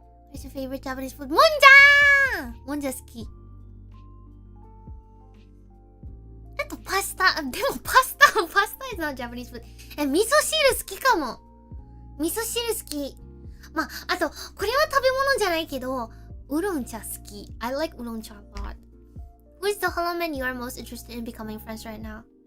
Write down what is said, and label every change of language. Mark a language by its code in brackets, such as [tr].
[en] What's your favorite Japanese food? [ja] Monja! Monja 好き。あとパスタ。 [en] でもパスタ is not Japanese food. [ja] 味噌汁好きかも。味噌汁好き。まあ、あと、これは食べ物じゃないけど、ウーロン茶好き。 [en] I like ウーロン茶 a lot. Who is the hollow man you are most interested in becoming friends right now?